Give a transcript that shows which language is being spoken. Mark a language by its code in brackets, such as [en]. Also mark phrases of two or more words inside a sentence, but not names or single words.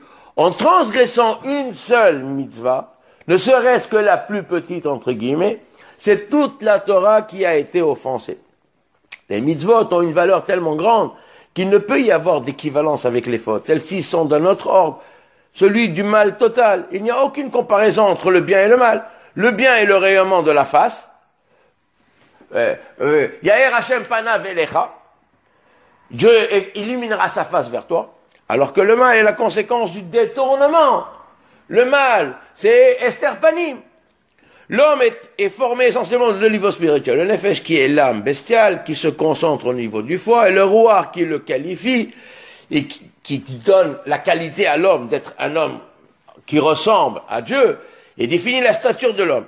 [fr] En transgressant une seule mitzvah, ne serait-ce que la plus petite entre guillemets, c'est toute la Torah qui a été offensée. Les mitzvot ont une valeur tellement grande qu'il ne peut y avoir d'équivalence avec les fautes. Celles-ci sont d'un autre ordre, celui du mal total. Il n'y a aucune comparaison entre le bien et le mal. Le bien est le rayonnement de la face. [he] יאר ה' פניו אליך. [fr] Dieu illuminera sa face vers toi. Alors que le mal est la conséquence du détournement. Le mal, c'est [he] הסתר פנים. [fr] L'homme est formé essentiellement de deux niveaux spirituels. Le nefesh qui est l'âme bestiale, qui se concentre au niveau du foie, et le ruach qui le qualifie et qui donne la qualité à l'homme d'être un homme qui ressemble à Dieu et définit la stature de l'homme.